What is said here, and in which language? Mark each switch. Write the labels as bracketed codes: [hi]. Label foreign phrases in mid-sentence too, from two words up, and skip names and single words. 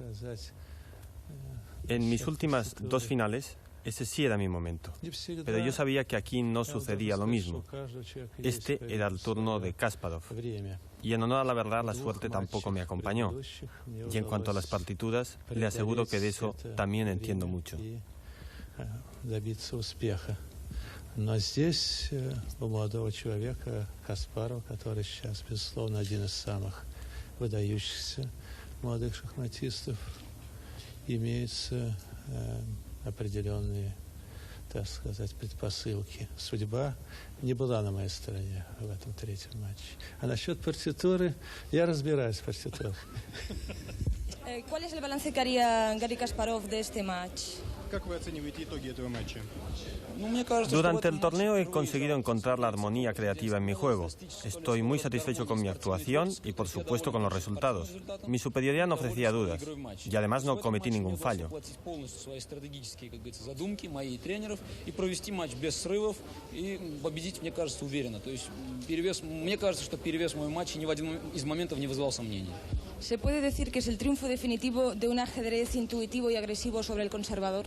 [es] En mis últimas 2 finales, ese sí era mi momento. Pero yo sabía que aquí no sucedía lo mismo. Este era el turno de Kasparov. Y en honor a la verdad, la suerte tampoco me acompañó. Y en cuanto a las partituras, le aseguro que de eso también entiendo mucho. [ru] Но здесь у молодого человека Каспаров, который сейчас, безусловно, один из самых выдающихся молодых шахматистов, имеются определенные, так сказать, предпосылки. Судьба не была на моей стороне в этом 3-м матче. А насчет партитуры, я разбираюсь в партитуре. [es] ¿Cuál es el balance que haría Garry Kasparov de este match? [ru] Как вы оцениваете итоги этого матча? [es] Durante el torneo he conseguido encontrar la armonía creativa en mi juego. Estoy muy satisfecho con mi actuación y, por supuesto, con los resultados. Mi superioridad no ofrecía dudas y además no cometí ningún fallo. ¿Se puede decir que es el triunfo definitivo de un ajedrez intuitivo y agresivo sobre el conservador?